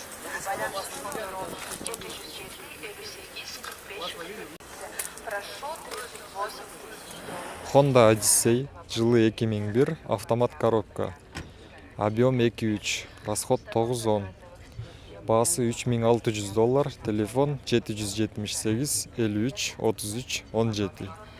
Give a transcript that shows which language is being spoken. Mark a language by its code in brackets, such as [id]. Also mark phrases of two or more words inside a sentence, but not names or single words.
[kk] Байланыс номері 707 58 45. [ru] Прошу 38 000. [ky] Honda Odyssey жылы 2001, автомат коробка. [ru] Объем 2-3, расход 9-10. [ky] Баасы $3600. Телефон 778 53 33 17.